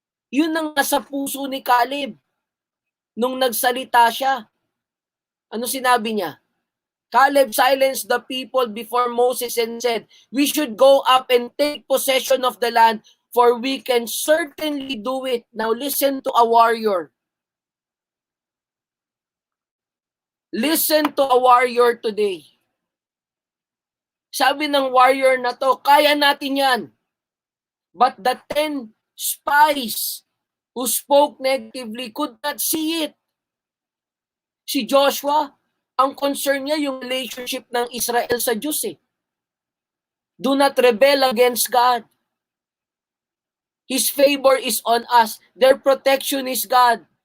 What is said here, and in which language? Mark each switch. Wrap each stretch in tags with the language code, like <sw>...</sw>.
<tl>Yun ang nasa puso ni Caleb nung nagsalita siya. Ano sinabi niya?</tl> <en>Caleb silenced the people before Moses and said, we should go up and take possession of the land, for we can certainly do it. Now listen to a warrior. Listen to a warrior today.</en> <tl>Sabi ng warrior na to, kaya natin yan.</tl> <en>But the 10 spies who spoke negatively could not see it.</en> <tl>Si Joshua, ang concern niya yung relationship ng Israel sa Diyos eh.</tl> <en>Do not rebel against God. His favor is on us. Their protection is God.</en>